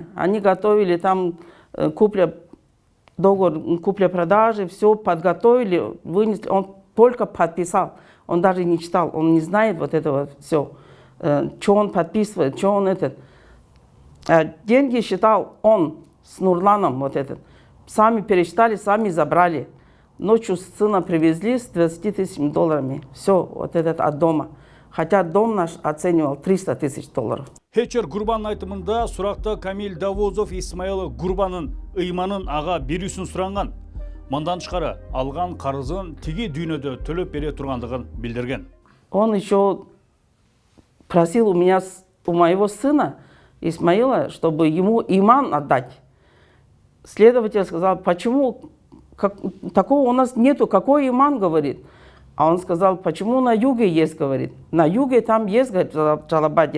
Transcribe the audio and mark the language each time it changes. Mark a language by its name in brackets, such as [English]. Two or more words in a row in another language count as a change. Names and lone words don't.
[Russian] Они готовили там договор купля-продажи, все подготовили, вынесли, он только подписал, он даже не читал, он не знает вот этого все, что он подписывает, что он этот. Деньги считал он с Нурланом вот этот. Сами пересчитали, сами забрали. Ночью сына привезли с 20 тысячами долларами, все вот этот от дома. Хотя дом наш оценивал 300 тысяч долларов. [Kyrgyz] Хечер Гурбанын айтымында суракта Камиль Давузов Исмаил Гурбанын ыйманын ага берүүсүн суранган. Мындан тышкары алган карызын тиги дүйнөдө төлөп бере тургандыгын билдирген. [Russian] Он еще просил у моего сына Исмаила, чтобы ему иман отдать. Следователь сказал, почему такого у нас нету, какой иман, говорит. А он сказал, почему на юге есть, говорит. На юге там есть, говорит, в Джалабаде.